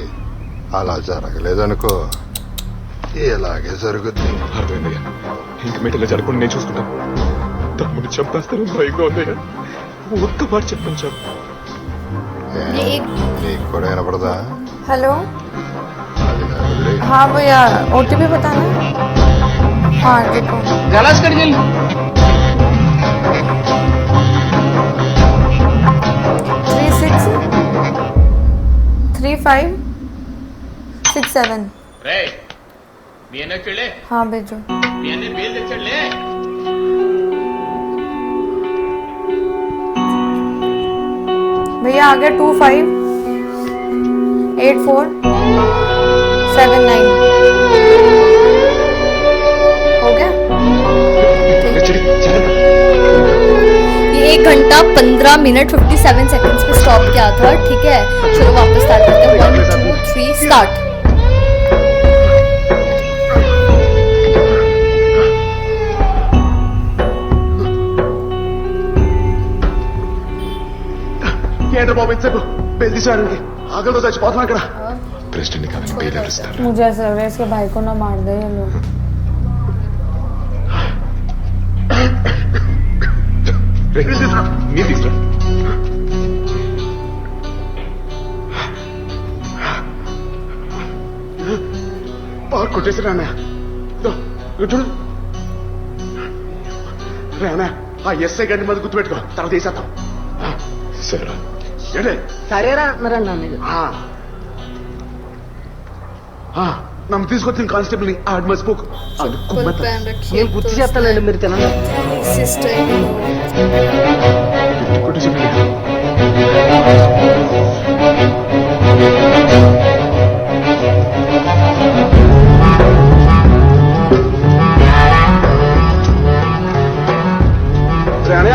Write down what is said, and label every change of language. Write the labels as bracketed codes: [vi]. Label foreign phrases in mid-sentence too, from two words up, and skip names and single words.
[te] అలా జరగలేదనుకో ఇలాగే జరుగుద్ది. అర్థమైందయ్యా. ఇంక మీద ఇలా జరగకుండా నేను చూసుకుంటాను. తమ్ముడు చంపేస్తారు భయంగా ఉందయ్యా. ఒక్క మాట చెప్పండి చాలు. ఏ, నీకు కూడా వినపడదా? [hi] हेलो [te] అది నా వదిలే. [hi] हाँ भैया OTP बताना. हाँ देखो गलास कर जल्दी. 363567. [te] రే మీ అన్న చెల్లే [hi] हाँ भेजो. [te] మీ అన్న బేల్ తెచ్చలే. [hi] भैया आ गया 258479. हो गया. ये 1 घंटा 15 मिनट 57 सेकंड्स पे स्टॉप किया था. ठीक है चलो वापस स्टार्ट करते हैं. 1 2 3 स्टार्ट. [te] ఏంటో బాబు ఇంతసేపు బెల్ తీసేవాడికి ఆకలితో చచ్చిపోతున్నా ఇక్కడ. ప్రెసిడెంట్ కాదని బెయిల్ ఎవరిస్తారు? [hi] मुझे ऐसा लग रहा है इसके भाई को ना मार दे ये लोग. [te] మీరు తీసుకురా. బాగా కొట్టేసాడు అన్నయ్య. చూడు రే అన్నయ్య, ఆ ఎస్ఐ గారిని మంది గుర్తుపెట్టుకో, తర్వాత వేసేద్దాం. సరే ఏంటే సరేరా అంటున్నారన్నా మీరు. నన్ను తీసుకొచ్చిన కానిస్టేబుల్ ని ఆడు మర్చిపోకు. అది [hi] फुल [te] కుమ్మెత్త. [hi] पैन रखिए. [te] నేను గుర్తు చేస్తానండి మీరు తినండి. [hi] सिस्टर [te] కొట్టేసాడు. రే అన్నయ్య,